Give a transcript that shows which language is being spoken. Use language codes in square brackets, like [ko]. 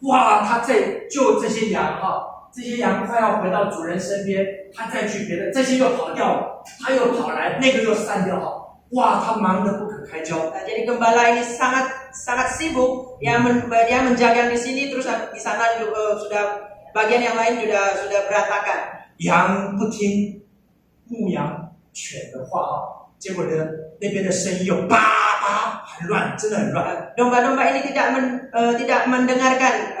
[zh] 哇，他在救这些羊这些羊快要回到主人身边，他再去别的，这些又跑掉了。他又跑来，那个又散掉哈。哇，他忙得不可开交。 [id] Jadi gembala ini sangat sibuk. Dia menjaga di sini, terus di sana juga sudah bagian yang lain sudah berantakan. [zh] 羊不听牧羊犬的话哈，结果呢，那边的声音又叭叭很乱，真的很乱。 [id] Domba-domba ini tidak mendengarkan